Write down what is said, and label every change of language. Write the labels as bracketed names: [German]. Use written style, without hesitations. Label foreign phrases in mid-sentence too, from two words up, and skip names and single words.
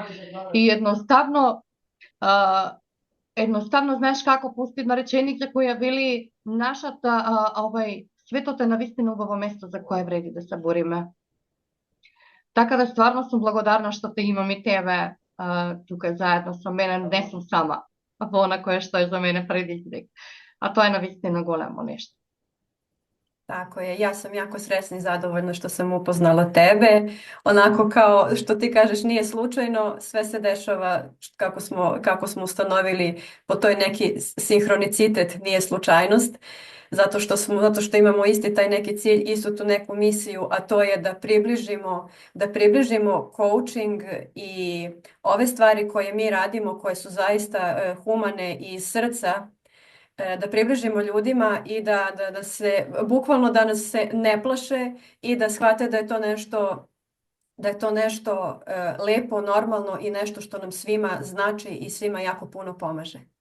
[Macedonian] И едноставно знаеш како постои една реченица која вели светот е навистина убаво место за кое вреди да се бориме. Така да стварно сум благодарна што те имам и тебе тука заедно со мене, не сум сама во она кое што е за мене предизвик. А тоа е навистина големо нешто. [Serbian] Tako je, ja sam jako sresna i zadovoljna što sam upoznala tebe. Onako kao što ti kažeš, nije slučajno, sve se dešava kako smo ustanovili po toj neki sinhronicitet, nije slučajnost. Zato što imamo isti taj neki cilj, istu tu neku misiju, a to je da približimo coaching i ove stvari koje mi radimo, koje su zaista humane i iz srca, da približimo ljudima i da bukvalno da nas se ne plaše i da shvate da je to nešto lepo, normalno i nešto što nam svima znači i svima jako puno pomaže.